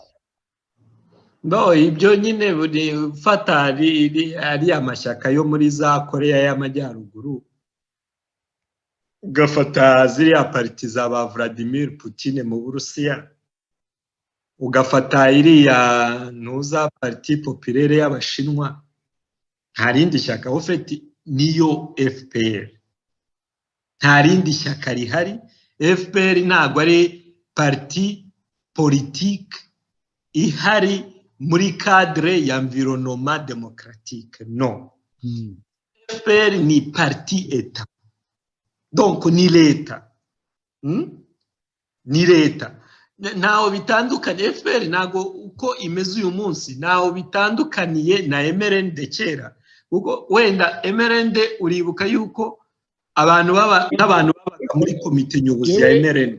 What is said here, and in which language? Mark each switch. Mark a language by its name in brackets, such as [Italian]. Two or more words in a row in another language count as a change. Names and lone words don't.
[Kinyarwanda] No, ibyo nyine buri fata ari amashyaka yo muri za Korea y'Amajyaruguru, ugafata ziriya pariti za ba Vladimir Putin mu Burusiya, ugafata iriya ntuza [French] parti populaire [Kinyarwanda] y'Abashinwa, nta rindi shyaka ufite niyo FPR. Nta rindi shyaka rihari. FPR ntabwo ari [French] parti politique [Kinyarwanda] ihari muri cadre ya [French] environnement démocratique, [Kinyarwanda] no. FPR ni [French] parti etat, [Kinyarwanda] donc ni leta. Ni leta. Ntaho bitandukanye. FPR ntago uko imeze uyu munsi ntaho bitandukaniye na MRND kera, kuko wenda MRND uribuka yuko abantu n'abantu babaga muri komite nyobozi ya MRND.